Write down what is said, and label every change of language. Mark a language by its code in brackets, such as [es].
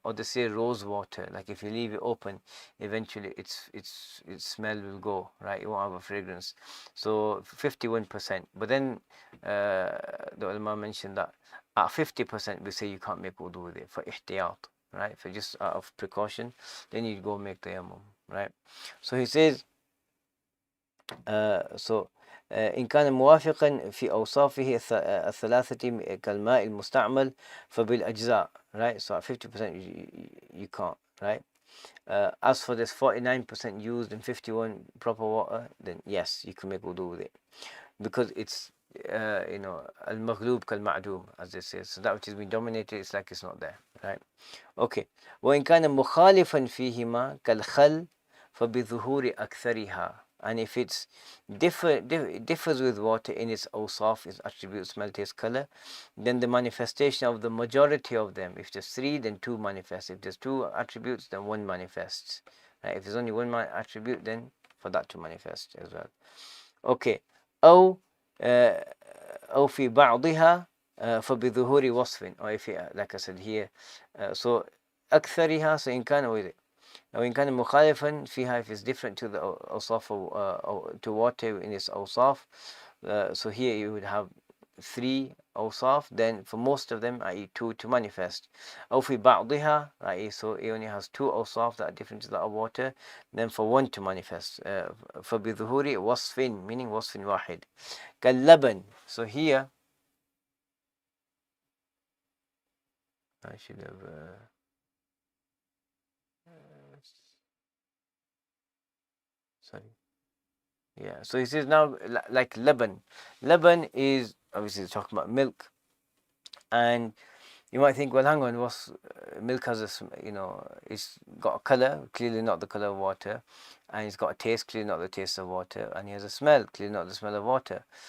[en] Or they say rose water, like if you leave it open, eventually its smell will go, right? It won't have a fragrance. So 51%. But then the ulama mentioned that at 50% we say you can't make wudu with it for ihtiyat, right? For just out of precaution, then you go make tayammum, right? So he says, [ar] إن كان موافقا في أوصافه الثلاثة كالماء المستعمل فبالأجزاء, [en] right? So at 50% you can't, right? As for this 49% used and 51 proper water, then yes, you can make wudu with it, because it's al-maghlub kal-ma'dum, as they say. So that which has been dominated, it's like it's not there, right? Okay. [ar] وإن كان مخالفا فيهما كالخل فبظهور أكثرها. [en] And if it's differs with water in its awsaf, its attributes, smell, taste, color, then the manifestation of the majority of them. If there's 3, then 2 manifest. If there's 2 attributes, then 1 manifests. Right? If there's only 1 attribute, then for that to manifest as well. Okay. [ar] أو في بعضها فبظهور وصف. [en] Or if like I said here, so أكثرها, so [ar] إن كان [en] with it. Now, in [ar] كان مخالفا فيها, [en] if it's different to the awsaf, to water in its awsaf, so here you would have 3 awsaf, then for most of them, i.e. 2 to manifest. [ar] أو في بعضها, i.e. [en] so it only has 2 awsaf that are different to that water, then for 1 to manifest. [ar] فبظهور وصف, [en] meaning [ar] وصف واحد. [en] كاللبن, so here I should have sorry. Yeah, so he says now, like laban. Laban is obviously talking about milk, and you might think, well, hang on, what's milk has it's got a color, clearly not the color of water, and it's got a taste, clearly not the taste of water, and he has a smell, clearly not the smell of water.